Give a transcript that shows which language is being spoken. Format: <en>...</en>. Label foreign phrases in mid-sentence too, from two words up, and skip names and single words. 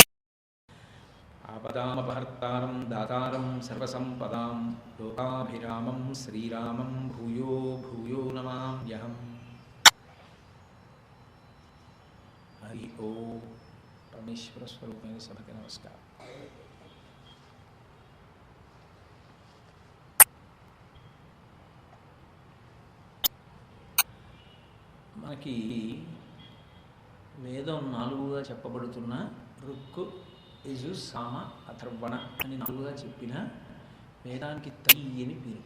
<sa>आपदामपहर्तारं दातारं सर्वसम्पदां लोकाभिरामं श्रीरामं भूयो भूयो नमाम्यहम्। हरि ओम।</sa> <te>పరమేశ్వర స్వరూపమైన సభకి నమస్కారం। మనకి వేదం నాలుగుగా చెప్పబడుతున్న రుక్కు యజు సామ అథర్వణ అని నాలుగుగా చెప్పిన వేదానికి త్రయీ అని పేరు.</te>